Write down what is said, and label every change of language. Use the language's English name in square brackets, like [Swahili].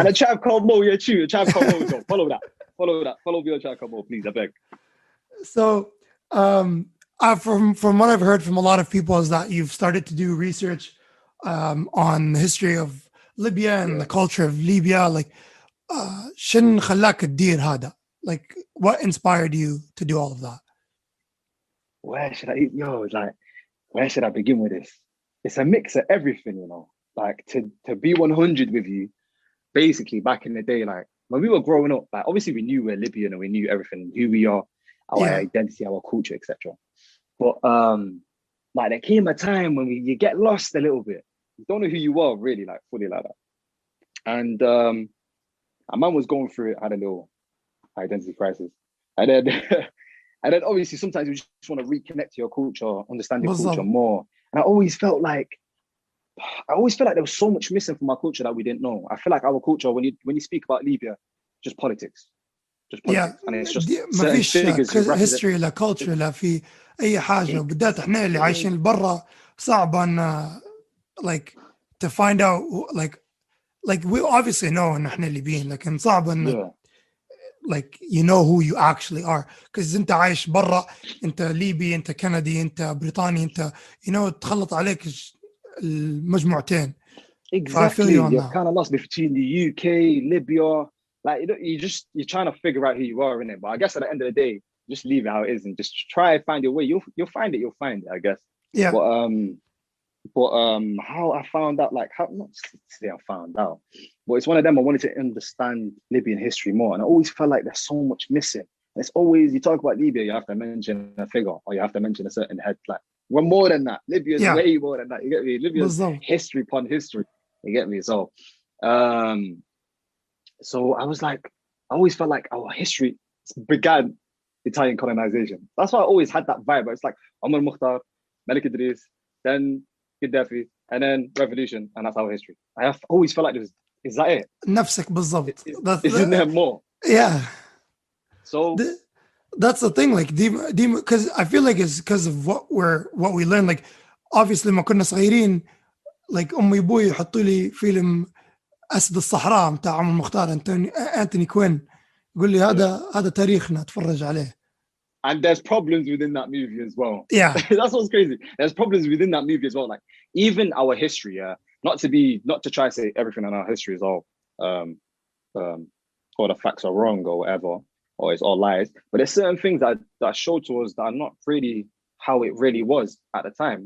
[English] And a tribe called Mo, yeah, true. A tribe called Mo. Follow that. Follow your tribe called Mo, please, I beg. So from what I've heard from a lot of people is that you've started to do research on the history of Libya and the culture of Libya. [Arabic] Like, شن خلاك تدير هذا? [English] Like, what inspired you to do all of that? Where should I begin with this? It's a mix of everything, you know. Like to be 100 with you, basically back in the day, like when we were growing up, like obviously we knew we're Libyan and we knew everything, who we are, our identity, our culture, etc. But like there came a time when you get lost a little bit. You don't know who you are really, like fully like that. And a man was going through it, had a little identity crisis. And then and then obviously sometimes you just want to reconnect to your culture, understand your culture more. And I always felt like there was so much missing from our culture that we didn't know. I feel like our culture, when you speak about Libya, just politics. And it's just [Arabic] ما فيش history لا culture لا في أي حاجة. بالذات احنا اللي عايشين برا صعب أن [English] like to find out like we obviously know [Arabic] إن احنا ليبيين لكن صعب أن [English] like you know who you actually are because [Arabic] أنت عايش برا أنت ليبي أنت كندي أنت بريطاني أنت تخلط عليك المجموعتين. [English] Exactly. You're kind of lost between the UK, Libya. Like you're trying to figure out who you are in it. But I guess at the end of the day, just leave it how it is and just try and find your way. You'll find it. I guess. Yeah. But how I found out, like how not say I found out, but it's one of them. I wanted to understand Libyan history more, and I always felt like there's so much missing. And it's always you talk about Libya, you have to mention a figure or you have to mention a certain head. Like we're more than that. Libya's way more than that. You get me? Libya's history upon history. You get me? So, so I was like, I always felt like our history began Italian colonization. That's why I always had that vibe. It's like Omar Mukhtar, Malik Idris, then Gaddafi, and then revolution, and that's our history. I have always felt like this. Is that it? [Arabic] نفسك بالضبط. [English] Isn't there more? Yeah. So that's the thing. Like, because I feel like it's because of what we learn. Like, obviously, [Arabic] ما كنا صغيرين. Like أمي وأبوي يحطوا لي فيلم أسد الصحراء متاع عمر مختار أنتوني كوين. يقول لي هذا تاريخنا تفرج عليه. [English] And there's problems within that movie as well. Yeah. That's what's crazy. There's problems within that movie as well. Like even our history, not to try to say everything in our history is all or the facts are wrong or whatever, or it's all lies. But there's certain things that are shown to us that are not really how it really was at the time.